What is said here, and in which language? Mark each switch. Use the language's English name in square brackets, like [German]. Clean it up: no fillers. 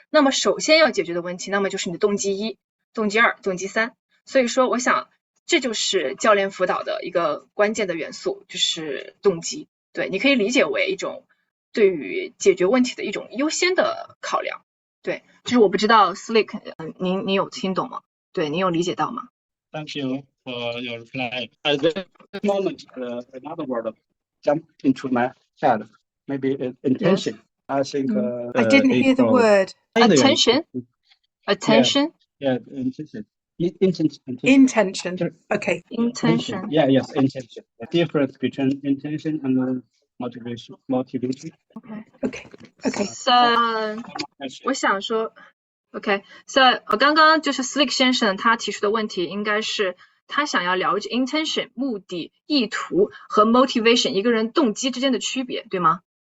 [Chinese] 那么首先要解决的问题，那么就是你的动机1、动机2、动机3。所以说我想这就是教练辅导的一个关键的元素，就是动机。对，你可以理解为一种对于解决问题的一种优先的考量。对，就是我不知道 Slick 您有听懂吗？对，您有理解到吗？ [English] Thank you for your reply. At this moment, another word jumped into my head. Maybe intention. Yes. I think I didn't hear the word. Attention. Attention. Yeah, intention. Intention. Okay. Intention. Yeah, yes, intention. The difference between intention and motivation. Okay. So [Chinese] 我想说 OK， so 刚刚就是 Slick 先生他提出的问题应该是他想要了解 intention 目的、意图和 motivation 一个人动机之间的区别，对吗？